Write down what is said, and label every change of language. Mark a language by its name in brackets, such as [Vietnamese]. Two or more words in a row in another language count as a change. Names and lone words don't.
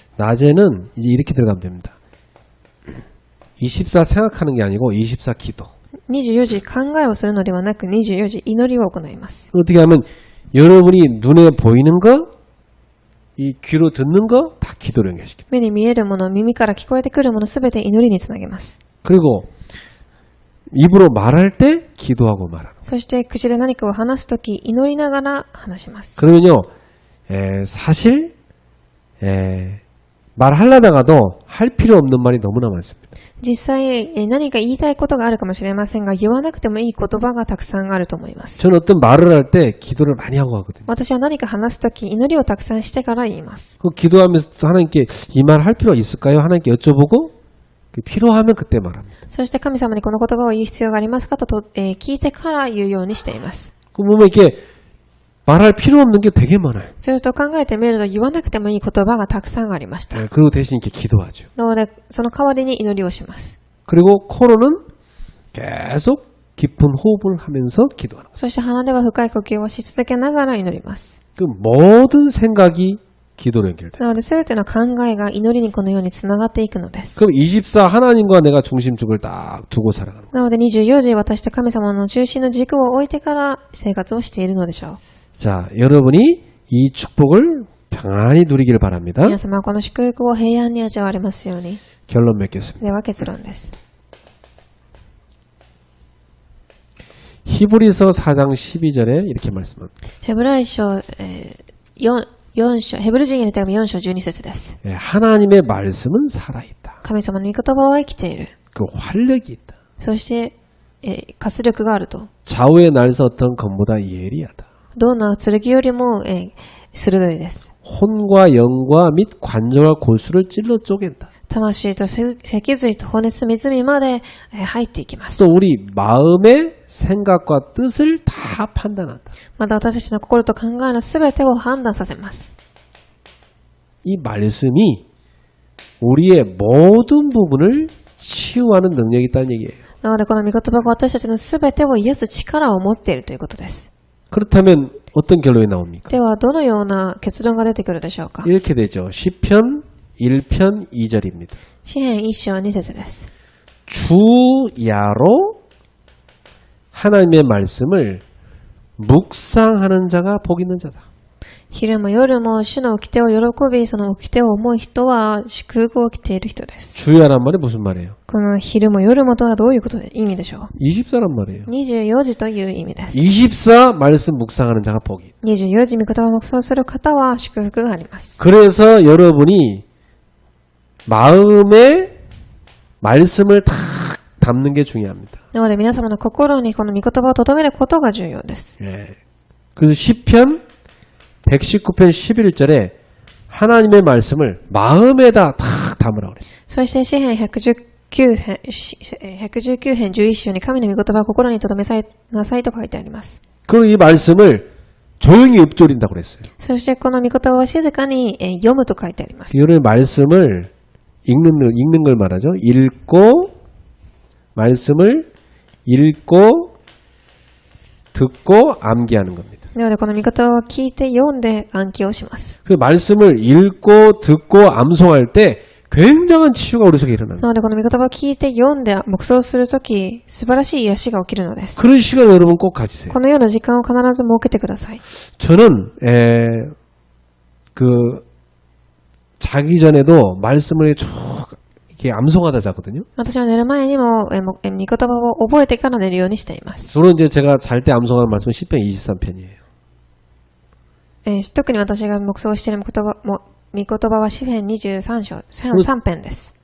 [Korean] 낮에는 이제 이렇게 들어가면 됩니다. 24 생각하는 게 아니고 24 기도. [Japanese] 24 時考えをするのではなく24時祈りを行います。 [Korean] 어떻게 하면 여러분이 눈에 보이는 거, 이 귀로 듣는 거 다 기도로 연결시킵니다. [Japanese] 目に見えるもの、耳から聞こえてくるものすべて祈りにつなげます。 [Korean] 그리고 입으로 말할 때 기도하고 말하는. [Japanese] そして口で何かを話すとき祈りながら話します。 [Korean] 그러면요, 사실 말하려다가도 할 필요 없는 말이 너무나 많습니다. [Japanese] 実際何か言いたいことがあるかもしれませんが言わなくてもいい言葉がたくさんあると思います。 [Korean] 저는 어떤 말을 할 때 기도를 많이 하고 하거든요. [Japanese] 私は何か話すとき祈りをたくさんしてから言います。 [Korean] 그 기도하면서 하나님께 이 말 할 필요 있을까요? 하나님께 여쭤보고 필요하면 그때 말합니다. [Japanese] そして神様にこの言葉を言う必要がありますかと、聞いてから言うようにしています。 [Korean] 그 보면 이렇게 말할 필요 없는 게 되게 많아요. [Japanese] すると考えてみると言わなくてもいい言葉がたくさんありました。 [Korean] 그리고 대신 이렇게 기도하죠. [Japanese] なのでその代わりに祈りをします。 [Korean] 그리고 코로는 계속 깊은 호흡을 하면서 기도하는 거예요. [Japanese] そして鼻では深い呼吸をし続けながら祈ります。 [Korean] 그 모든 생각이 기도로 연결돼. [Japanese] なので、すべての考えが祈りにこのようにつながっていくのです。 [Korean] 그럼 24 하나님과 내가 중심축을 딱 두고 살아가는 거예요. [Japanese] なので、24時、私と神様の中心の軸を置いてから生活をしているのでしょう。 [Korean] 자, 여러분이 이 축복을 평안히 누리기를 바랍니다. [Japanese] 皆様はこの祝福を平安に味わわれますように。 [Korean] 결론 맺겠습니다. [Japanese] では結論です。 [Korean] 히브리서 4장 12절에 이렇게 말씀합니다. [Japanese] ヘブライ書、4章、ヘブル人への手紙4章12節です。 [Korean] 예, 하나님의 말씀은 살아있다. [Japanese] 神様の御言葉は生きている。 [Korean] 그 활력이 있다. [Japanese] そして、活力があると。 [Korean] 좌우의 날서 어떤 검보다 예리하다. [Japanese] どんな剣よりも、鋭いです。 [Korean] 혼과 영과 및 관절과 골수를 찔러 쪼갠다. [Japanese] 魂と脊髄と骨隅々まで入っていきます。 [Korean] 또 우리 마음의 생각과 뜻을 다 판단한다. [Japanese] また私たちの心と考えのすべてを判断させます。 [Korean] 이 말씀이 우리의 모든 부분을 치유하는 능력이 있다는 얘기예요. [Japanese] なのでこの御言葉が私たちのすべてを癒す力を持っているということです。 [Korean] 그렇다면 어떤 결론이 나옵니까? [Japanese] ではどのような結論が出てくるでしょうか。 [Korean] 이렇게 되죠. 시편 1편 2절입니다. [Japanese] 詩編1章2節です。 [Korean] 주야로 하나님의 말씀을 묵상하는 자가 복 있는 자다. [Japanese] 昼も夜も主の掟を喜び、その掟を思う人は祝福を着ている人です。 [Korean] 주야란 말이 무슨 말이에요? [Japanese] この昼も夜もとはどういうことで意味でしょう。 [Korean] 24란 말이에요. [Japanese] 24 時という意味です。 [Korean] 24 말씀 묵상하는 자가 복이 있다. [Japanese] 24 時御言葉を黙想する方は祝福があります。 [Korean] 그래서 여러분이 마음에 말씀을 탁 담는 게 중요합니다. [Japanese] なので皆様の心にこの御言葉を留めることが重要です。 [Korean] 예. 그래서 시편 119편 11절에 하나님의 말씀을 마음에다 탁 담으라고 그랬어요. [Japanese] そして詩編119編11章に神の御言葉を心に留めなさいと書いてあります。 [Korean] 그리고 이 말씀을 조용히 읊조린다고 그랬어요. [Japanese] そしてこの御言葉を静かに読むと書いてあります。 [Korean] 이거를 말씀을 읽는 걸 말하죠. 말씀을 읽고 듣고 암기하는 겁니다. [Japanese] なのでこの御言葉を聞いて読んで暗記をします。 [Korean] 그 말씀을 읽고 듣고 암송할 때 굉장한 치유가 우리 속에 일어납니다. [Japanese] なのでこの御言葉を聞いて読んで黙想するとき素晴らしい癒しが起きるのです。 [Korean] 그런 시간을 여러분 꼭 가지세요. [Japanese] このような時間を必ず設けてください。 [Korean] 저는 자기 전에도 말씀을 쭉 이렇게 암송하다 자거든요. [Japanese] 私は寝る前にも御言葉を覚えてから寝るようにしています。 [Korean] 주로 이제 제가 잘 때 암송하는 말씀은 시편 23편이에요. [Japanese] 特に私が黙想している御言葉は詩編23章3編です。